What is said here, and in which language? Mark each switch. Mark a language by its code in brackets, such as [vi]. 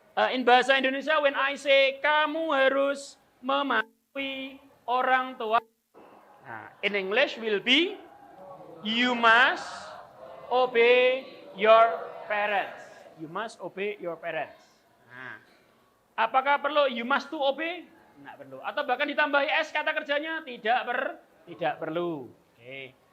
[en] In bahasa Indonesia, when I say, [id] kamu harus mematuhi orang tua. [en] Nah, in English will be, you must obey your parents. You must obey your parents. Nah, [id] apakah perlu [en] you must to obey? [id] Tidak perlu. Atau bahkan ditambahi S kata kerjanya? Tidak perlu. Oke.